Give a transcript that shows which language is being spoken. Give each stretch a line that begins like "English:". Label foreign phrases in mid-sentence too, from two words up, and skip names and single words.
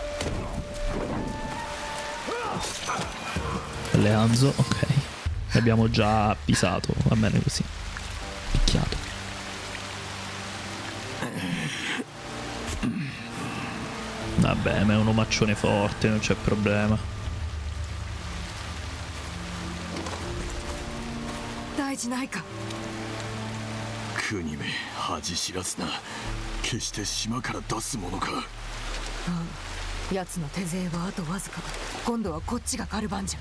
Italian: Le Hanzo, ok. L'abbiamo già pisato, va bene così. Picchiato. Vabbè, ma è un omaccione forte, non c'è problema.
Japanese: 大事ないか。国め恥知らずな。決して島から出すものか。奴の手勢はあとわずか。今度はこっちが狩る番じゃ。